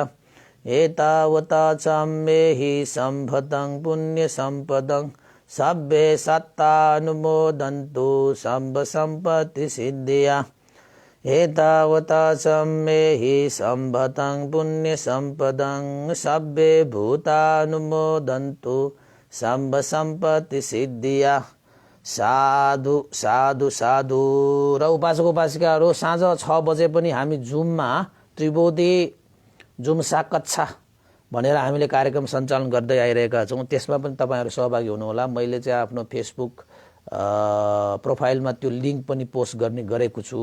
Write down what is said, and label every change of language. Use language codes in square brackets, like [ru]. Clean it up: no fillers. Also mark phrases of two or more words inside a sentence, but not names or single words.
[pi] एतावता चाम्मेहि सम्भतं पुण्यसम्पदं सब्बे सत्तानुमोदन्तु सम्भ सम्पत्ति सिद्धिया। एतावता सम्मेहि सम्भतं पुण्यसम्पदं सब्बे भूतानुमोदन्तु सम्भ सम्पत्ति सिद्धिया। साधु साधु साधु। [ne] र उपासक उपासिकाहरू साँझ 6 बजे पनि हामी जुममा त्रिबोधी जुम साकच्छा भनेर हामीले कार्यक्रम सञ्चालन गर्दै आइरहेका छौँ। त्यसमा पनि तपाईँहरू सहभागी हुनुहोला। मैले चाहिँ आफ्नो फेसबुक प्रोफाइलमा त्यो लिङ्क पनि पोस्ट गर्ने गरेको छु।